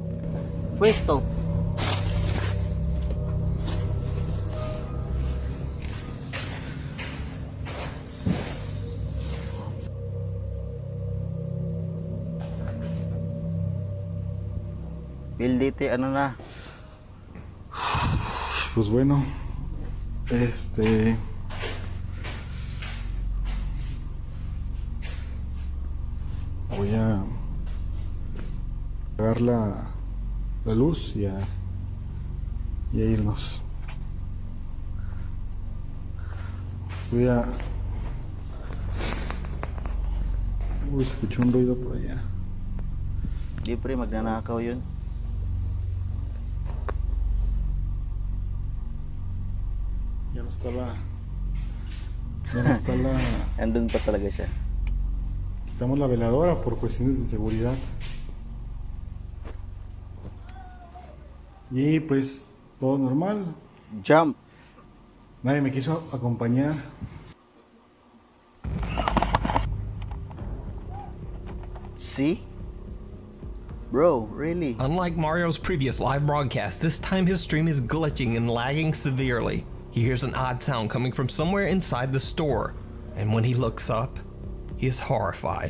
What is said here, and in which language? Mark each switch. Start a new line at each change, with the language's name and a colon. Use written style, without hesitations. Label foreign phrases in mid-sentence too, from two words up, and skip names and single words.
Filipino: Pwesto. Bildite, ano na?
Spanish: Pues bueno, voy a apagar la luz y a irnos. Uy, escuché un ruido por allá.
Filipino: Di pre, magnanakaw yun.
Spanish: Ya no está la
Filipino: Andun pa talaga siya.
Spanish: quitamos la veladora por cuestiones de seguridad. Y pues todo normal.
English: Jump.
Spanish: Nadie me quiso acompañar.
English: See? Bro, really? Unlike Mario's previous live broadcast, this time his stream is glitching and lagging severely. He hears an odd sound coming from somewhere inside the store, and when he looks up, he is horrified.